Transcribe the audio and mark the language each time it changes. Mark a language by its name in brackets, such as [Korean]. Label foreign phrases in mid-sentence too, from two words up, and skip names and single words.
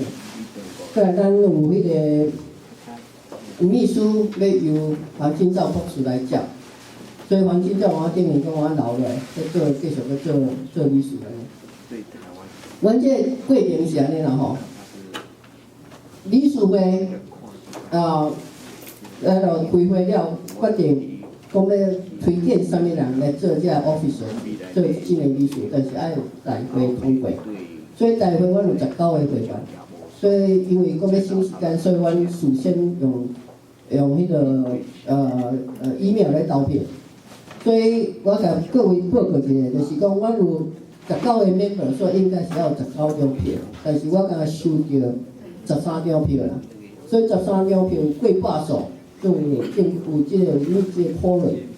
[Min Nan Chinese] 过来咱有迄个秘书要由黄金照博士来接，所以黄金照我等于讲我留落来，继续要做理事安尼。阮这过程是安尼啦吼。理事会来到开会了，决定讲要推荐啥物人来做这 officer，做新的理事，但是爱有大会通过。所以大会阮有19个会员，所以因为讲要省时间，所以阮事先用迄个email 来投票。所以我甲各位报告一下，就是讲阮有19个 member， 所以应该是要有19张票，但是我敢收到13张票啦，所以13张票过半数，就有这个quorum。